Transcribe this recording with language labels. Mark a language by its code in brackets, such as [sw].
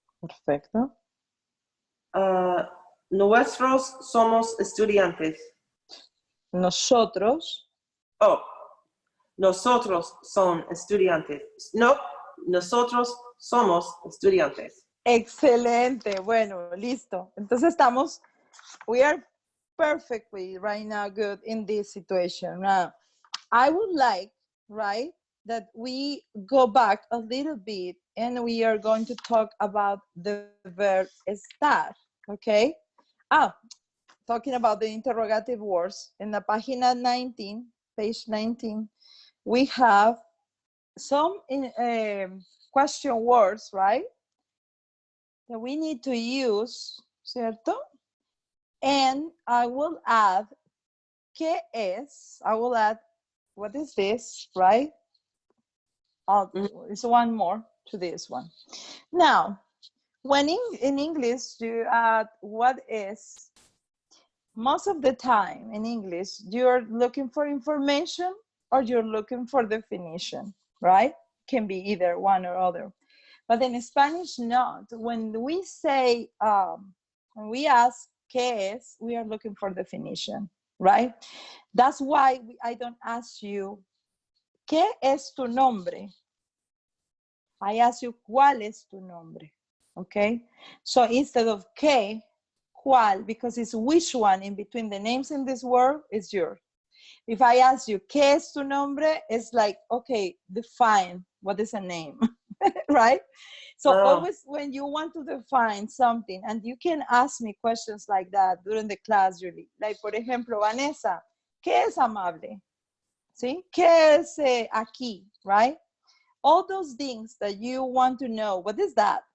[es] Perfecto. Nosotros somos estudiantes. Nosotros. Oh, nosotros son estudiantes. No, nosotros somos estudiantes. Excelente. Bueno, listo. Entonces [en] we are perfectly right now good in this situation. Now, I would like, right, that we go back a little bit and we are going to talk about the verb estar, okay? Talking about the interrogative words. In the página 19, page 19, we have some question words, right? That we need to use, [es] ¿cierto? [en] And I will add, [es] ¿qué es? [en] I will add, what is this, right? It's one more to this one. Now, when in English you add what is, most of the time in English, you're looking for information or you're looking for definition, right? Can be either one or other. But in Spanish, not. When we say, when we ask, [es] ¿qué es? [en] We are looking for definition. right? That's why I don't ask you, [es] ¿qué es tu nombre? [en] I ask you, [es] ¿cuál es tu nombre? [en] Okay? So instead of [es] ¿qué? ¿Cuál? [en] Because it's which one in between the names in this word is yours. If I ask you, [es] ¿qué es tu nombre? [en] It's like, okay, define what is a name, right? So always when you want to define something, and you can ask me questions like that during the class, really. [es] Like, por ejemplo, Vanessa, ¿qué es amable? ¿Sí? ¿Qué es aquí? Right? [en] All those things that you want to know, what is that?